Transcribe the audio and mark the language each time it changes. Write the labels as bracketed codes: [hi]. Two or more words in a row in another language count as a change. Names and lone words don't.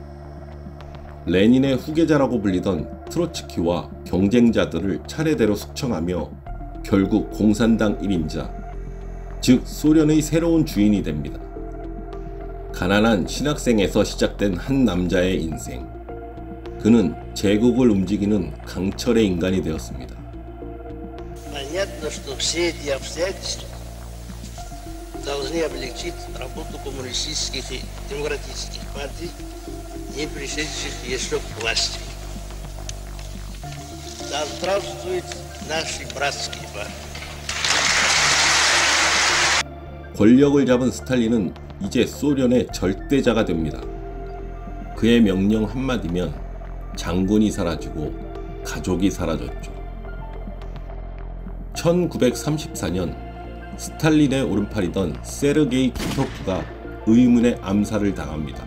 [ko] 레닌의 후계자라고 불리던 트로츠키와 경쟁자들을 차례대로 숙청하며 결국 공산당 1인자, 즉 소련의 새로운 주인이 됩니다. 가난한 신학생에서 시작된 한 남자의 인생. 그는 제국을 움직이는 강철의 인간이 되었습니다. [ru] Понятно, что все эти обстоятельства должны облегчить работу коммунистических и демократических партий, не пришедших еще к власти. Да здравствуют наши братские партии. [ko] 권력을 잡은 스탈린은 이제 소련의 절대자가 됩니다. 그의 명령 한마디면 장군이 사라지고 가족이 사라졌죠. 1934년 스탈린의 오른팔이던 세르게이 티토프가 의문의 암살을 당합니다.